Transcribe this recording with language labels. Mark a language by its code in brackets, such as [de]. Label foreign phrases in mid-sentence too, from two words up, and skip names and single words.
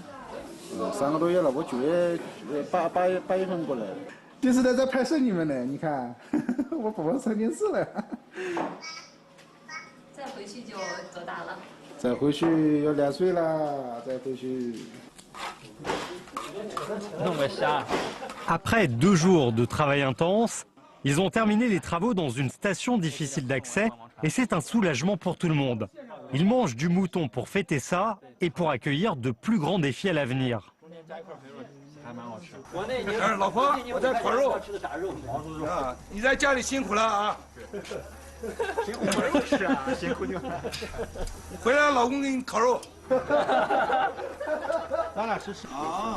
[zh] ？3 个多月了，我9月8月份过来的。电视台在拍摄你们呢，你看，我宝宝上电视了。再回去就多大了？再回去要2岁了，再回去。弄个虾。 [fr] Après 2 jours de travail intense, ils ont terminé les travaux dans une station difficile d'accès et c'est un soulagement pour tout le monde. Ils mangent du mouton pour fêter ça et pour accueillir de plus grands défis à l'avenir. [zh] 老婆，我在烤肉。啊，你在家里辛苦了啊。辛苦不是啊，辛苦你们。回来老公给你烤肉。咱俩吃啊！